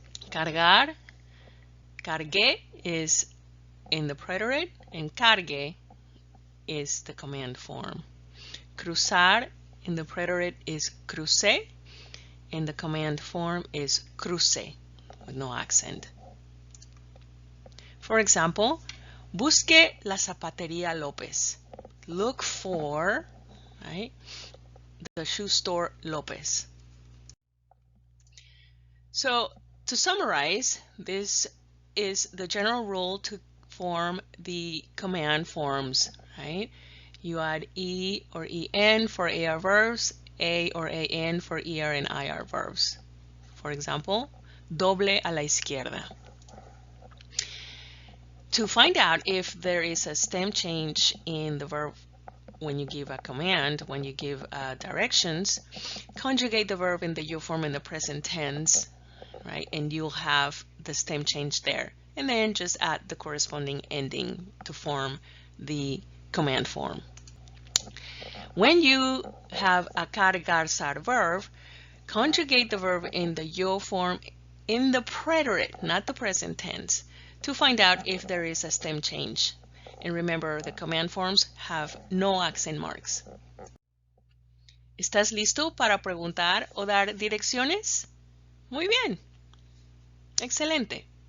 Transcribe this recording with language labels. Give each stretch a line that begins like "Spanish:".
English: Cargar, cargué is in the preterite, and cargue is the command form. Cruzar in the preterite is crucé, and the command form is cruce with no accent. For example,
Spanish: busque la zapatería López.
English: Look for, right, the shoe store López. So to summarize, this is the general rule to form the command forms, right? You add E or EN for AR verbs, A or AN for ER and IR verbs. For example,
Spanish: doble a la izquierda.
English: To find out if there is a stem change in the verb when you give a command, when you give directions, conjugate the verb in the you form in the present tense, right? And you'll have the stem change there. And then just add the corresponding ending to form the command form. When you have a cargar verb, conjugate the verb in the yo form in the preterite, not the present tense, to find out if there is a stem change. And remember, the command forms have no accent marks.
Spanish: ¿Estás listo para preguntar o dar direcciones? Muy bien. Excelente.